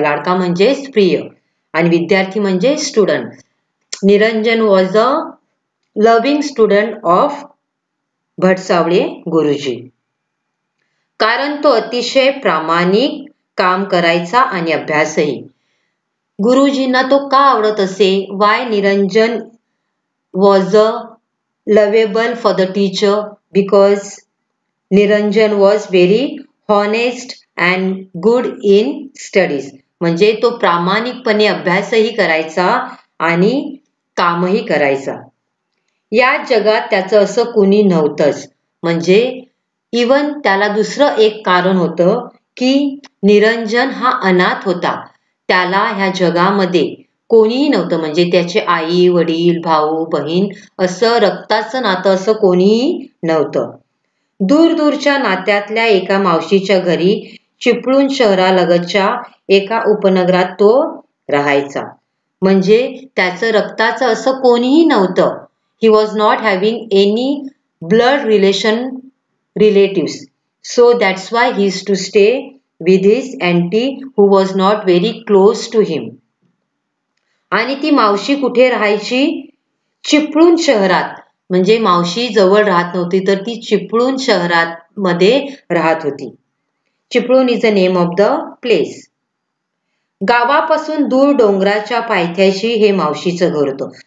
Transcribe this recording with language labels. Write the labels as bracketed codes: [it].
[mr] लाडका म्हणजेच प्रिय आणि विद्यार्थी म्हणजे student. [en] Niranjan was a loving student of Bhatsawale Guruji. [mr] कारण तो अतिशय प्रामाणिक काम करायचा आणि अभ्यासही. गुरुजींना तो का आवडत असे? [en] Why Niranjan was a lovable for the teacher? Because Niranjan was very honest and good in studies. [mr] म्हणजे तो प्रामाणिकपणे अभ्यासही करायचा आणि कामही करायचा. या जगात त्याचं असं कुणी नव्हतंच. म्हणजे इवन त्याला दुसरं एक कारण होतं की निरंजन हा अनाथ होता. त्याला ह्या जगामध्ये कोणीही नव्हतं. म्हणजे त्याचे आई वडील भाऊ बहीण असं रक्ताचं नातं असं कोणीही नव्हतं. दूरदूरच्या नात्यातल्या एका मावशीच्या घरी चिपळूण शहरालगतच्या एका उपनगरात तो राहायचा. म्हणजे त्याचं रक्ताचं असं कोणीही नव्हतं. [en] He was not having any blood relatives, so that's why he used to stay with his auntie who was not very close to him. [mr] आणि ती मावशी कुठे राहायची? चिपळूण शहरात. म्हणजे मावशी जवळ राहत नव्हती, तर ती चिपळूण शहरात मध्ये राहत होती. [en] Chiplun is a name of the place. [mr] गावापासून दूर डोंगराच्या पायथ्याशी हे मावशीचं घर होतं.